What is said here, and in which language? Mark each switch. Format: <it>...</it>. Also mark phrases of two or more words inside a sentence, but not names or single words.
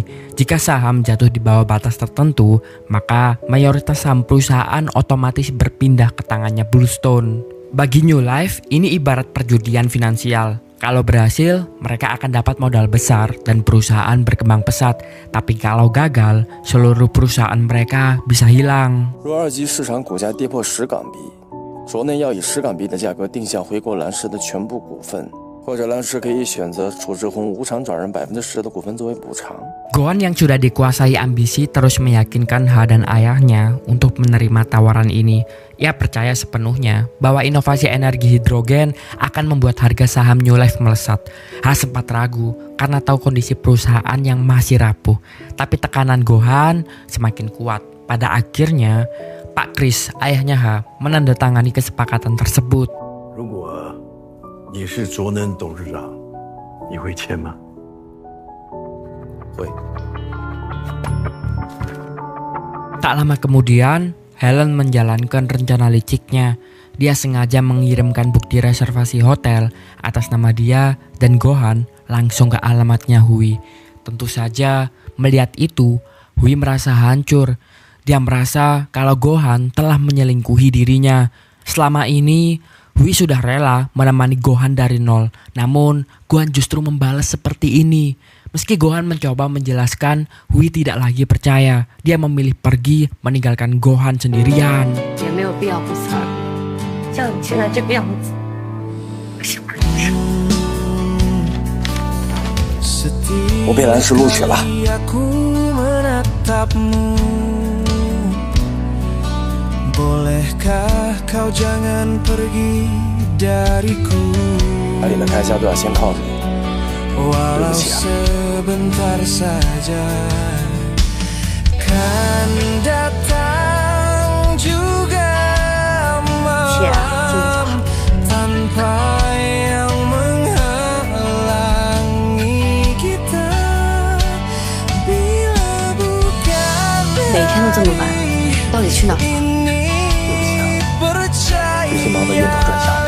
<id>Jika saham jatuh di bawah batas tertentu, maka mayoritas saham perusahaan otomatis berpindah ke tangannya Bluestone. Bagi New Life, ini ibarat perjudian finansial. Kalau berhasil, mereka akan dapat modal besar dan perusahaan berkembang pesat. Tapi kalau gagal, seluruh perusahaan mereka bisa hilang.</id> <zh>若二级市场股价跌破10港币，国内要以10港币的价格定向回购蓝氏的全部股份，或者蓝氏可以选择处置红无偿转让10%的股份作为补偿。</zh> <id>Gohan yang sudah dikuasai ambisi terus meyakinkan Ha dan ayahnya untuk menerima tawaran ini. Ia percaya sepenuhnya bahwa inovasi energi hidrogen akan membuat harga saham New Life melesat. Ha sempat ragu karena tahu kondisi perusahaan yang masih rapuh. Tapi tekanan Gohan semakin kuat. Pada akhirnya, Pak Chris, ayahnya Ha, menandatangani kesepakatan tersebut.</id> <zh>如果你是卓能董事长，你会签吗？会。</zh> <id>Tak lama kemudian, Helen menjalankan rencana liciknya. Dia sengaja mengirimkan bukti reservasi hotel atas nama dia dan Gohan langsung ke alamatnya Hui. Tentu saja, melihat itu, Hui merasa hancur. Dia merasa kalau Gohan telah menyelingkuhi dirinya. Selama ini Hui sudah rela menemani Gohan dari nol. Namun Gohan justru membalas seperti ini. Meski Gohan mencoba menjelaskan, Hui tidak lagi percaya. Dia memilih pergi meninggalkan Gohan sendirian.</id> <zh>我被蓝石录取了。</zh> <id>Bolehkah kau jangan pergi dariku?</id> <zh>家里的开销都要先靠着你，对不</zh> <id>Walau</id> <zh>起啊。</zh> <id>sebentar saja kan datang juga malam tanpa yang menghalangi kita. Bila bukan</id> <zh>每天都这么晚，到底去哪儿？最近忙得晕头转向的。</zh>